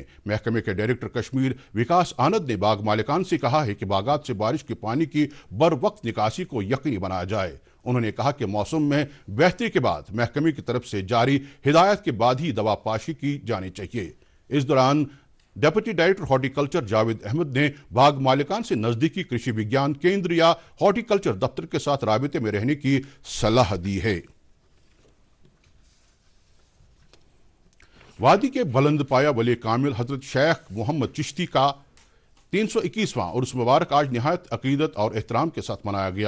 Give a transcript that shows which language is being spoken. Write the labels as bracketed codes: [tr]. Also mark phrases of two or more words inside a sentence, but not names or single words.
[ur] محکمے کے ڈائریکٹر کشمیر وکاس آنند نے باغ مالکان سے کہا ہے کہ باغات سے بارش کے پانی کی بر وقت نکاسی کو یقینی بنایا جائے۔ انہوں نے کہا کہ موسم میں بہتری کے بعد محکمے کی طرف سے جاری ہدایات کے بعد ہی دوا پاشی کی جانی چاہیے۔ اس دوران ڈپٹی ڈائریکٹر ہارٹی کلچر جاوید احمد نے باغ مالکان سے نزدیکی کرشی وگیان کیندر یا ہارٹی کلچر دفتر کے ساتھ رابطے میں رہنے کی صلاح دی ہے۔ وادی کے بلند پایا ولی کامل حضرت شیخ محمد چشتی کا 321واں عرس مبارک آج نہایت عقیدت اور احترام کے ساتھ منایا گیا۔